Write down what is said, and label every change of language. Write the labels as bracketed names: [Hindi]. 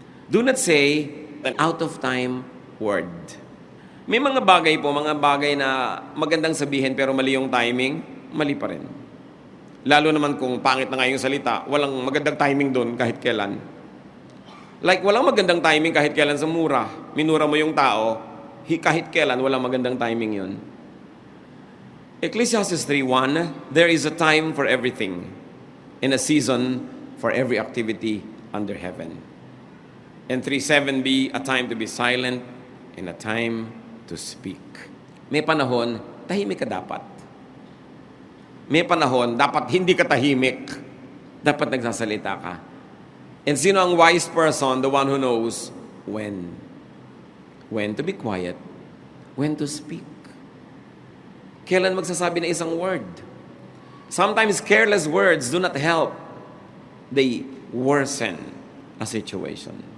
[English] Do not say an out-of-time word. [Filipino] May mga bagay po, mga bagay na magandang sabihin pero mali yung timing, mali pa rin. Lalo naman kung pangit na nga yung salita, walang magandang timing doon kahit kailan. Like, walang magandang timing kahit kailan sa mura. Minura mo yung tao, kahit kailan, walang magandang timing yun. [English] Ecclesiastes 3:1, there is a time for everything, and a season for every activity under heaven. And 3:7b, a time to be silent, and a time to speak. [Filipino] May panahon, tahimik ka dapat. May panahon, dapat hindi ka tahimik. Dapat nagsasalita ka. [English] And [Filipino] sino ang [English] wise person? The one who knows when. When to be quiet. When to speak. [Filipino] Kailan magsasabi ng isang word. [English] Sometimes careless words do not help. They worsen a situation.